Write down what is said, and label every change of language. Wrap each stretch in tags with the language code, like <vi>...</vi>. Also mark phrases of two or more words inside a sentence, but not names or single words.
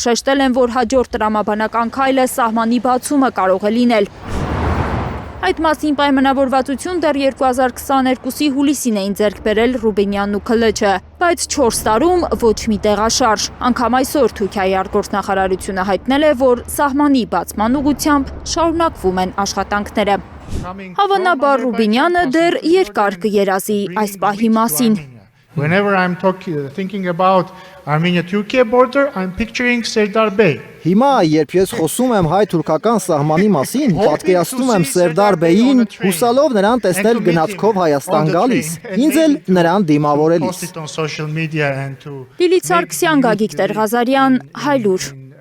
<hy>շեշտել են, որ հաջորդ տրամաբանական քայլը սահմանի բացումը կարող է լինել։ Այդ մասին պայմանավորվածություն դեռ 2022-ի հուլիսին էին ձեռք բերել Ռուբինյանն ու Քլչը, բայց 4 տարում ոչ մի տեղաշարժ։ Անգամ այսօր Թուրքիայի արտգործնախարարությունը հայտնել է, որ սահմանի բացման ուղղությամբ շարունակվում են աշխատանքները։ Հավանաբար Ռուբինյանը դեռ երկար կերազի այս պահի մասին։</hy> <en>Whenever I'm thinking about Armenia-Turkey border, I'm picturing Serdar Bey.</en> <hy>Հիմա, երբ ես խոսում եմ հայ-թուրքական սահմանի մասին, պատկերացնում եմ Սերդար Բեյին, հուսալով նրան տեսնել գնացքով Հայաստան գալիս, ինձ էլ նրան դիմավորելիս։ Լիլիթ Սարգսյան, Գագիկ Տեր-Ղազարյան, Հայլուր։</hy>